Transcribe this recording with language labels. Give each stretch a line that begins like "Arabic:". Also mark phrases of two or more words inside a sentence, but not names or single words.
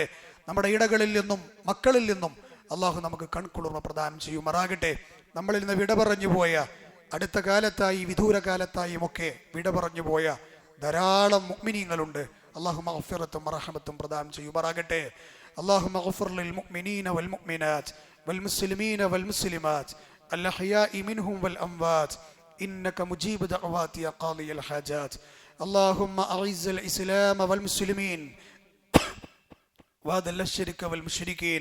Malayalam: നമ്മുടെ ഇടകളിൽ നിന്നും മക്കളിൽ നിന്നും അല്ലാഹു നമുക്ക് കൺകുളിർമ പ്രദാനം ചെയ്യുമാറാകട്ടെ. നമ്മളിൽ നിന്ന് വിട പറഞ്ഞു പോയ, അടുത്ത കാലത്തായി വിദൂരകാലത്തായും ഒക്കെ വിട പറഞ്ഞു പോയ ധാരാളം മുഅ്മിനീങ്ങളുണ്ട്, അല്ലാഹു മഗ്ഫിറത്തും റഹ്മത്തും പ്രദാനം ചെയ്യുമാറാകട്ടെ.
Arabic: اللهم اغفر للمؤمنين والمؤمنات والمسلمين والمسلمات الأحياء منهم والأموات إنك مجيب دعوات يا قاضي الحاجات. اللهم أعز الإسلام والمسلمين وأذل الشرك والمشركين.